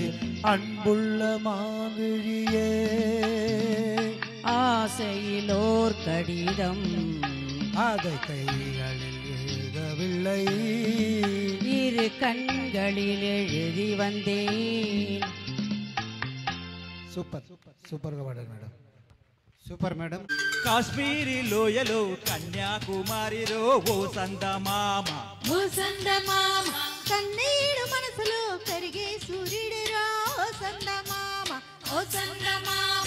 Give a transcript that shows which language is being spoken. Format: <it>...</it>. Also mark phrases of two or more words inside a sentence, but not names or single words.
<ta>அன்புள்ள மாவிழியே, ஆசையிலோர் கடிதம் அதை கைகளில் எழுதவில்லை, இரு கண்களில் எழுதி வந்தேன்.</ta> <te>సూపర్గా పాడారు మేడం.</te> <en>super madam.</en> <te>కాశ్మీరీ లోయలో కన్యాకుమారిలో ఓ సందమామ, ఓ సందమామ కన్నీడు మనసులో కరిగే సూర్యుడురా, ఓ సందమామ ఓ సందమామ,</te>